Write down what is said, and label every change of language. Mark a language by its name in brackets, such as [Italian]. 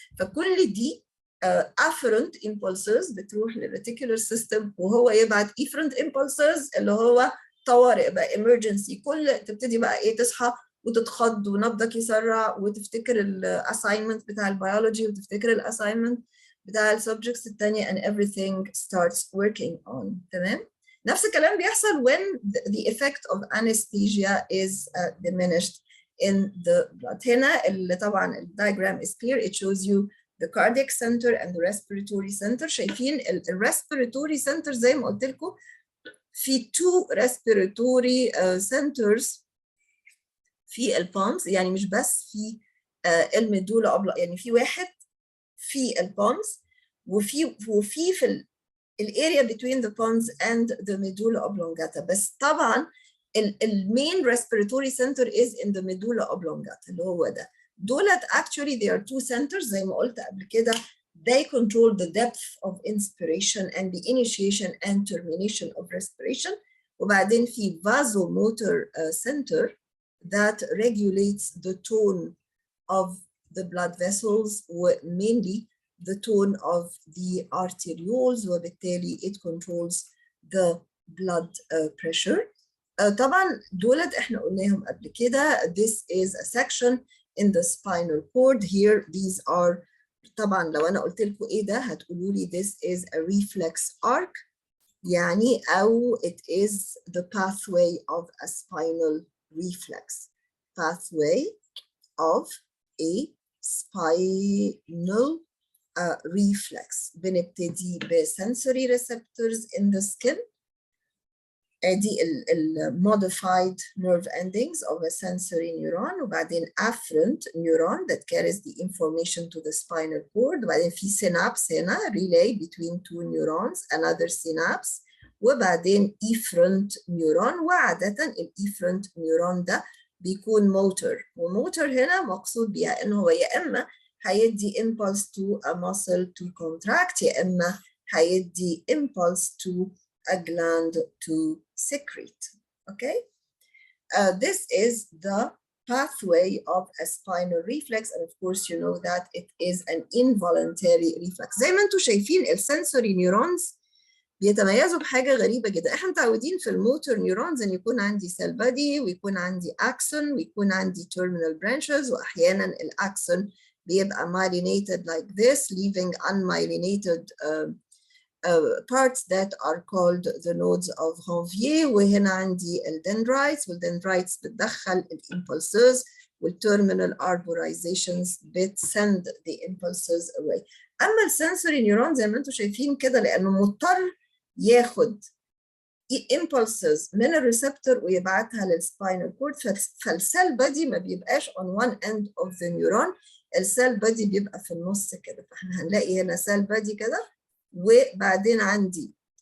[Arabic] فكل دي afferent impulses بتروح للريتيكولار سيستم وهو يبعت efferent impulses اللي هو طوارئ بقى emergency. تبتدي بقى ايه تصحى وتتخض ونبضك يسرع وتفتكر الاساينمنت بتاع البيولوجي وتفتكر الاساينمنت بتاع السبجكتس الثانيه [English] and everything starts working on. [Arabic] تمام. نفس الكلام بيحصل [English] when the effect of anesthesia is diminished in the blood. [Arabic] هنا اللي طبعا الدايجرام is clear. [English] It shows you the cardiac center and the respiratory center. [Arabic] شايفين respiratory center زي ما قلت لكم في two respiratory centers في البونز، يعني مش بس في الميدولا يعني في واحد في البونز وفي في الاريا [English] between the pons and the medulla oblongata. [Arabic] بس طبعا المين [English] respiratory center is in the medulla oblongata [Arabic] اللي هو ده. دولت [English] actually they are two centers [Arabic] زي ما قلت قبل كده. [English] They control the depth of inspiration and the initiation and termination of respiration. وبعدين في vasomotor center that regulates the tone of the blood vessels mainly the tone of the arterioles [Arabic] وبالتالي [English] it controls the blood pressure. [Arabic] طبعا دولت احنا قلناهم قبل كده. [English] This is a section in the spinal cord. Here these are [Arabic] طبعا لو انا قلت لكم ايه ده هتقولوا لي [English] this is a reflex arc. [Arabic] يعني أو [English] it is the pathway of a spinal reflex. Pathway of a spinal reflex. بنبتدي بsensory receptors in the skin. [Arabic] ادي ال [English] modified nerve endings of a sensory neuron وبعدين afferent neuron that carries the information to the spinal cord [Arabic] وبعدين في [English] synapse هنا relay between two neurons another synapse [Arabic] وبعدين efferent neuron وعادة ال efferent neuron ده بيكون motor وmotor هنا مقصود بيها إن هو يا إما هيدي impulse to a muscle to contract يا إما هيدي impulse to a gland to secrete. [English] Okay, this is the pathway of a spinal reflex, and of course you know that it is an involuntary reflex. [Arabic] زي ما انتم شايفين السنسوري نيورونز بيتميزوا بحاجة غريبة جدا. احنا متعودين في الموتور نيورونز ان يكون عندي cell body ويكون عندي axon ويكون عندي terminal branches واحيانا الاكسون بيبقى [English] myelinated like this, leaving unmyelinated parts that are called the nodes of Ranvier [Arabic] وهنا عندي الدندرايتس والدندرايتس بتدخل الimpulses والterminal arborizations بتسند [English] the impulses away. [Arabic] أما السنسوري نيورون زي ما انتم شايفين كده لأنه مضطر ياخد impulses من الريسبتور ويبعتها للسباينال كورد فالسيل بادي ما بيبقاش on one end of the neuron السيل بادي بيبقى في النص كده فاحنا هنلاقي هنا سيل بادي كده وبعدين عندي